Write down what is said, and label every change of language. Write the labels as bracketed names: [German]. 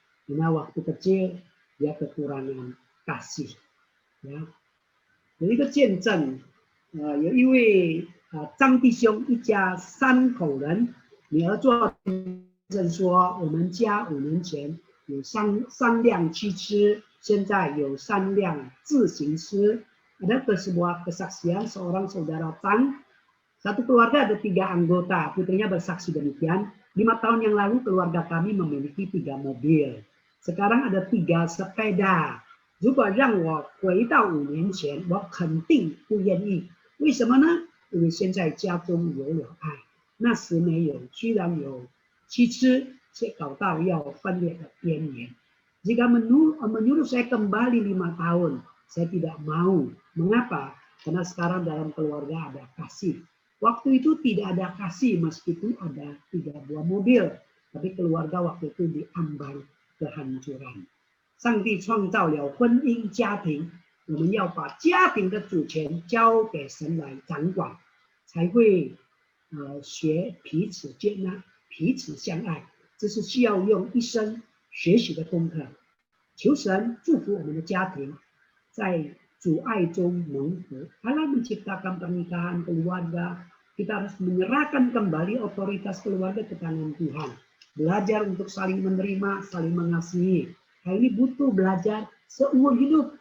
[Indonesian] Karena waktu kecil dia kekurangan kasih. [Chinese] 有一个见证，有一位张弟兄一家3口人，女儿做见证说，我们家5年前有3辆汽车，现在有3辆自行车。 [Indonesian] Ada sebuah kesaksian seorang saudara Tang, satu keluarga ada 3 anggota, putrinya bersaksi demikian. 5 tahun yang lalu keluarga kami memiliki 3 mobil, sekarang ada 3 sepeda. [Chinese] 如果让我回到5年前，我肯定不愿意。为什么呢？因为现在家中有了爱，那时没有，虽然有汽车，却搞到要分裂的边缘。 [Indonesian] Jika menyuruh saya kembali 5 tahun, saya tidak mau. Mengapa? Karena sekarang dalam keluarga ada kasih. Waktu itu tidak ada kasih meskipun ada 3 buah mobil, tapi keluarga waktu itu diambang kehancuran. [Chinese] 上帝创造了婚姻家庭，我们要把家庭的主权交给神来掌管，才会学彼此接纳、彼此相爱。这是需要用一生学习的功课。求神祝福我们的家庭，在主爱中蒙福。 [Indonesian] Allah menciptakan pernikahan keluarga, kita harus menyerahkan kembali otoritas keluarga ke tangan Tuhan. Belajar untuk saling menerima, saling mengasihi. Hal ini butuh belajar seumur hidup.